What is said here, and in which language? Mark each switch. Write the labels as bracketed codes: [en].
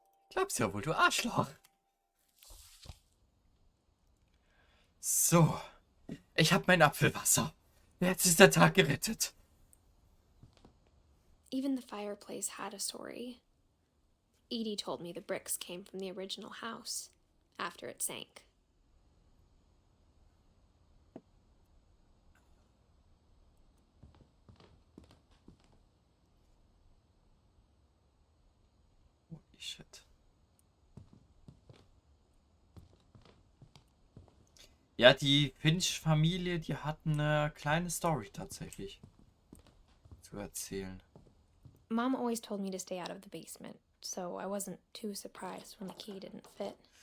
[de] Glaubst ja wohl, du Arschloch. So, ich hab mein Apfelwasser. Jetzt ist der Tag gerettet. [en] Even the fireplace had a story. Edie told me the bricks came from the original house after it sank. Holy shit. [de] Ja, die Finch-Familie, die hat eine kleine Story tatsächlich zu erzählen. [en] Mom always told me to stay out of the basement, so I wasn't too surprised when the key didn't fit.